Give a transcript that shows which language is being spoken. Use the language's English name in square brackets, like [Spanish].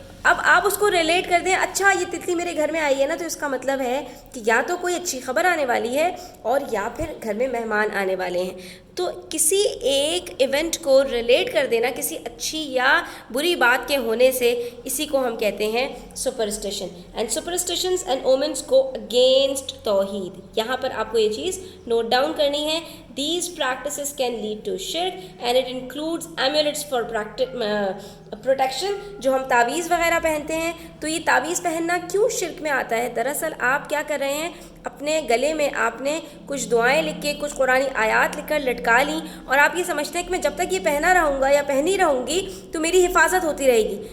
[Urdu] اب آپ اس کو ریلیٹ کر دیں, اچھا یہ تتلی میرے گھر میں آئی ہے نا, تو اس کا مطلب ہے کہ یا تو کوئی اچھی خبر آنے والی ہے اور یا پھر گھر میں مہمان آنے والے ہیں. تو کسی ایک ایونٹ کو ریلیٹ کر دینا کسی اچھی یا بری بات کے ہونے سے, اسی کو ہم کہتے ہیں سپرسٹیشن. [English] And superstitions and omens کو against توحید. [Urdu] یہاں پر آپ کو یہ چیز نوٹ ڈاؤن کرنی ہے. [English] These practices can lead to shirk and it includes amulets for protection. [Urdu] جو ہم تعویذ وغیرہ پہنتے ہیں, تو یہ تعویذ پہننا کیوں شرک میں آتا ہے؟ دراصل آپ کیا کر رہے ہیں, اپنے گلے میں آپ نے کچھ دعائیں لکھ کے, کچھ قرآنی آیات لکھ کر لٹکا لیں, اور آپ یہ سمجھتے ہیں کہ میں جب تک یہ پہنا رہوں گا یا پہنی رہوں گی تو میری حفاظت ہوتی رہے گی.